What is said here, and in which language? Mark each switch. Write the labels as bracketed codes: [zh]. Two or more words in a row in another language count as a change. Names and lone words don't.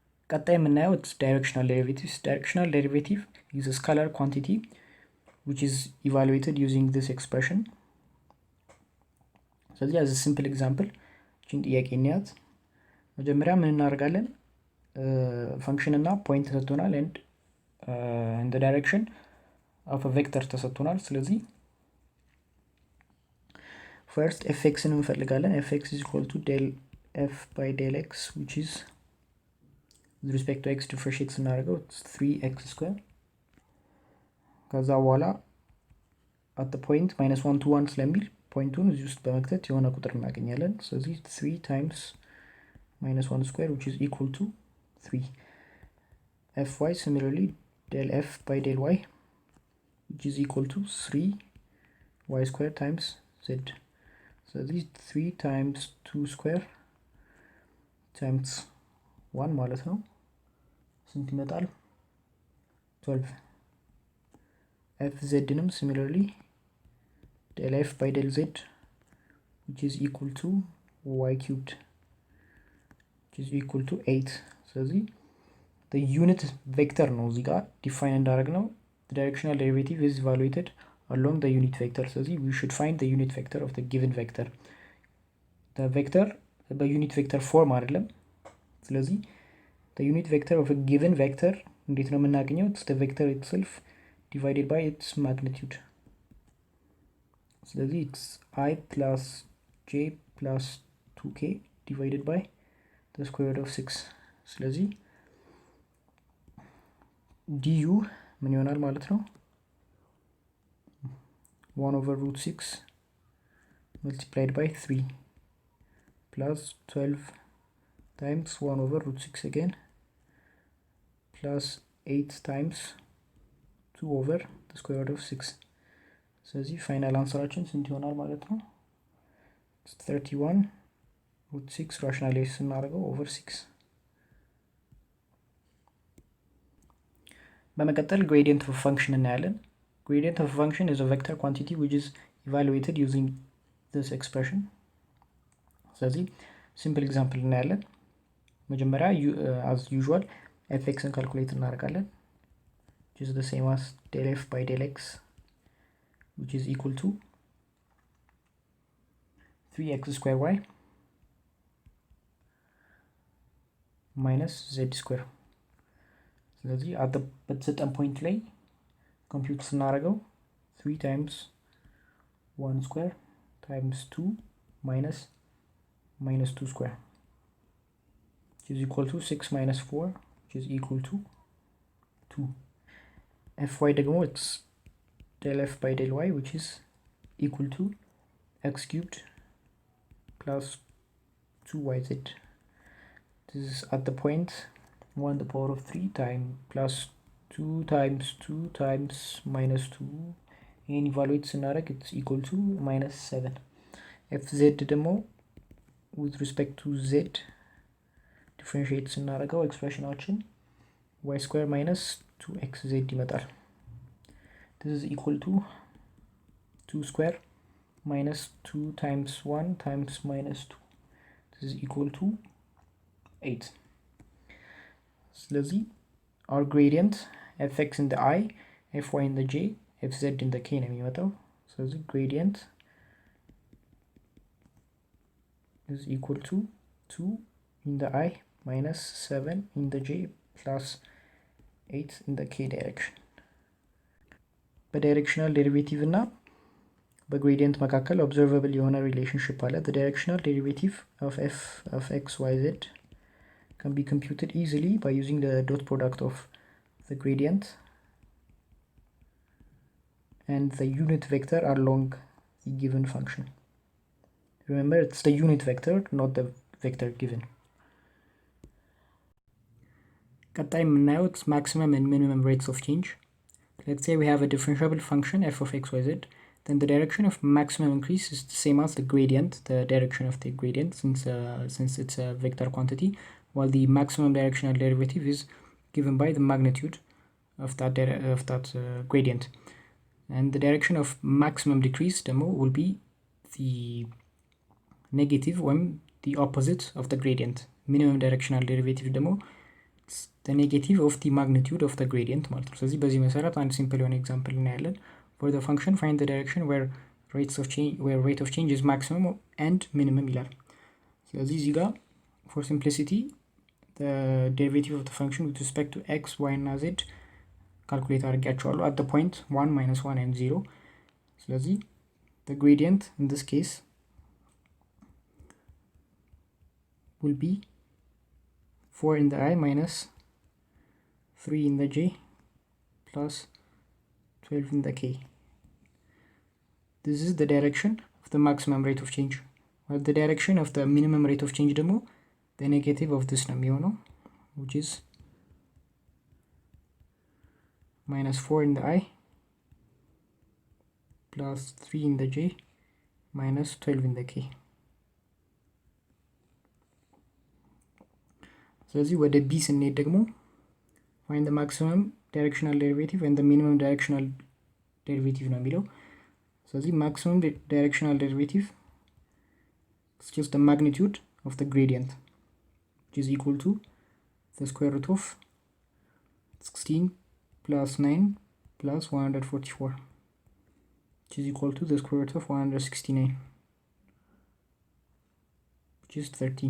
[am] ቀጣይ የምናየው [en] directional derivatives. Directional derivative is a scalar quantity which is evaluated using this expression. [am] ስለዚህ [en] as a simple example [am] እቺን ጥያቄ እንያት። መጀመሪያ ምን እናደርጋለን? ፈንክሽን እና ፖይንት ተሰጥቶናል [en] and in the direction of a vector [am] ተሰጥቶናል። ስለዚህ [en] first fx እንፈልጋለን። fx is equal to del f by del x which is with respect to x differentiate ስናደርገው it's 3x square [am] ከዛ በኋላ [en] at the point minus 1 to 1 [am] ስለሚል ፖይንቱን እዚህ ውስጥ በመክተት የሆነ ቁጥር እናገኛለን። ስለዚህ [en] 3 times minus 1 square which is equal to 3. fy similarly del f by del y which is equal to 3y square times z. [am] ስለዚህ [en] 3 times 2 square times 1 [am] ማለት ነው ስንት ይመጣል? 12. [en] fz ንም similarly del f by del z which is equal to y cubed which is equal to 8. ስለዚህ the unit vector [am] ነው እዚህ ጋር [en] define እንዳደረግነው the directional derivative is evaluated along the unit vector. ስለዚህ we should find the unit vector of the given vector. the vector በunit vector form [am] አይደለም። ስለዚህ [en] the unit vector of a given vector [am] እንዴት ነው የምናገኘው? [en] it's the vector itself divided by its magnitude. ስለዚህ it's I plus j plus 2k divided by the square root of 6. [am] ስለዚህ du ምን ይሆናል ማለት ነው? [en] 1 over root 6 multiplied by 3 plus 12 times 1 over root 6 again plus 8 times 2 over the square root of 6. [am] ስለዚህ ፋይናል አንሰራችን ስንት ይሆናል ማለት ነው? [en] 31 root 6 rationalize ስናደርገው over 6. በመቀጠል gradient of a function እናያለን። Gradient of a function is a vector quantity which is evaluated using this expression. ስለዚህ simple example [am] እናያለን። መጀመሪያ [en] as usual fxን calculate እናደርጋለን which is the same as del f by del x which is equal to 3x square y minus z square. [am] ስለዚህ በተሰጠን ፖይንት ላይ ኮምፒውት ስናደርገው [en] 3 times 1 square times 2 minus 2 square which is equal to 6 minus 4 which is equal to 2. fy ደግሞ it's del f by del y which is equal to x cubed plus 2yz. This is at the point 1 to the power of 3 times plus 2 times 2 times minus 2 and evaluate scenario it's equal to minus 7. fz ደግሞ with respect to z differentiate [am] ስናደርገው ኤክስፕሬሽናችን [en] y square minus 2xz ይመጣል። this is equal to 2 square minus 2 times 1 times minus 2. this is equal to 8. ስለዚህ our gradient fx in the I, fy in the j, fz in the k [am] ነው የሚመጣው። ስለዚህ [en] gradient is equal to 2 in the I minus 7 in the j plus 8 in the k direction. [am] በዳይሬክሽናል ዴሪቬቲቭ እና በግሬዲየንት መካከል ኦብዘርቨብል የሆነ ሪሌሽንሽፕ አለ። [en] the directional derivative of f of x y z can be computed easily by using the dot product of the gradient and the unit vector along the given function. Remember, it's the unit vector, not the vector given. [am] ቀጣይ የምናየው [en] it's maximum and minimum rates of change. Let's say we have a differentiable function f of x, y, z. Then the direction of maximum increase is the same as the gradient, the direction of the gradient, since it's a vector quantity, while the maximum directional derivative is given by the magnitude of that gradient. And the direction of maximum decrease demo will be the negative when the opposite of the gradient. Minimum directional derivative demo the negative of the magnitude of the gradient [am] ማለት ነው። ስለዚህ በዚህ መሰረት አንድ ሲምፕል የሆነ ኤግዛምፕል [en] እናያለን። for the function find the direction where rate of change is maximum and minimum ይላል። [am] ስለዚህ እዚህ ጋር [en] for simplicity the derivative of the function with respect to x, y እና z [am] ካልኩሌት አድርጌያቸዋለሁ [en] at the point 1, -1 and 0። ስለዚህ the gradient in this case will be 4 in the I minus 3 in the j plus 12 in the k. This is the direction of the maximum rate of change. While the direction of the minimum rate of change demo, the negative of this number, which is minus 4 in the I plus 3 in the j minus 12 in the k. [am] ስለዚህ ወደ ቢ ስንሄድ ደግሞ [en] find the maximum directional derivative and the minimum directional derivative [am] ነው የሚለው። ስለዚህ [en] maximum directional derivative is just the magnitude of the gradient, which is equal to the square root of 16 plus 9 plus 144, which is equal to the square root of 169, which is 13.